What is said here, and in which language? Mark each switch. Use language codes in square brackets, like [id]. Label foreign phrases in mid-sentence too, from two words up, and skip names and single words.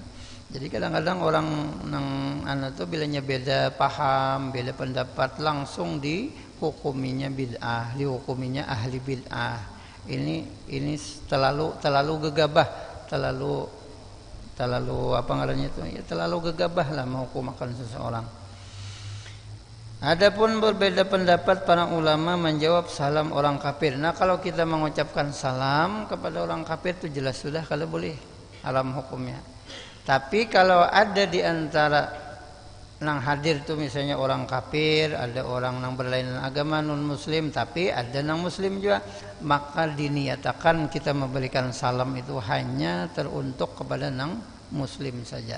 [bjn] Jadi kadang-kadang orang nang tuh bilanya beda paham, beda pendapat, langsung dihukuminya bid'ah, dihukuminya ahli bid'ah. Ini terlalu gegabah, terlalu apa ngarannya itu? Ya, [id] terlalu gegabah lah menghukumkan seseorang. Adapun berbeda pendapat para ulama menjawab salam orang kafir. Nah, kalau kita mengucapkan salam kepada orang kafir itu jelas sudah kalau boleh haram hukumnya. [bjn] Tapi kalau ada di antara nang hadir tuh misalnya orang kafir, ada orang nang berlainan agama non muslim, tapi ada nang muslim juga, maka diniatakan kita memberikan salam itu hanya teruntuk kepada nang muslim saja.